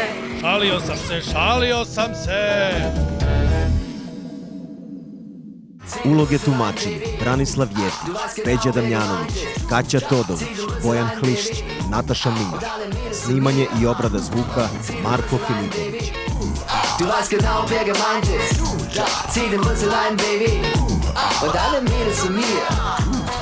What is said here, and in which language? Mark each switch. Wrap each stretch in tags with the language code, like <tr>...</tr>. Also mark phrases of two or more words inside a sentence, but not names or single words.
<sr>Šalio sam se. Uloge tumačenja: Branislav Jeftić, Peđa Damjanović, Kaća Todović, Bojan Hlišć, Nataša Milja. Snimanje i obrada zvuka: Marko Filipović.</sr> <de>Du weißt genau, wer gemeint ist. Zieh den Rüssel ein, Baby. Und alle Mädels zu mir.</de>